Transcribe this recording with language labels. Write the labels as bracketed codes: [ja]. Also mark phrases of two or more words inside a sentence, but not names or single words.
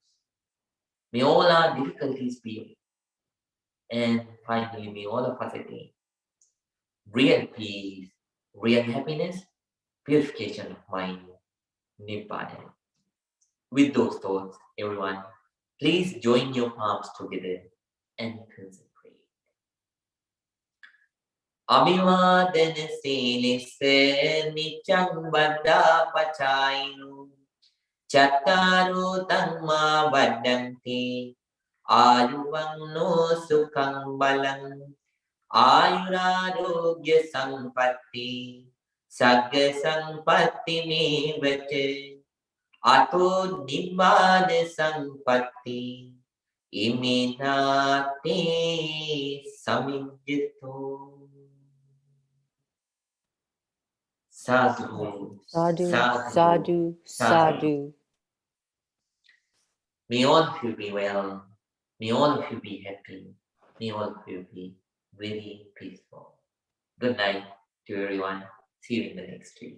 [en] May all our difficulties be over. And finally, may all of us attain real peace, real happiness, purification of mind, Nibbana. With those thoughts, everyone, please join your palms together and concentrate. [pi] Abhivadana silisse nichang baddha pachainu chattaro tamma vaddanti ayuvanno sukhang balang ayurarogya sampatti sagga sampatti mevate ato nibbana sampatti iminati samijjito. Sadhu, Sadhu, sadhu, sadhu, sadhu. [en] May all of you be well. May all of you be happy. May all of you be very peaceful. Good night to everyone. See you in the next week.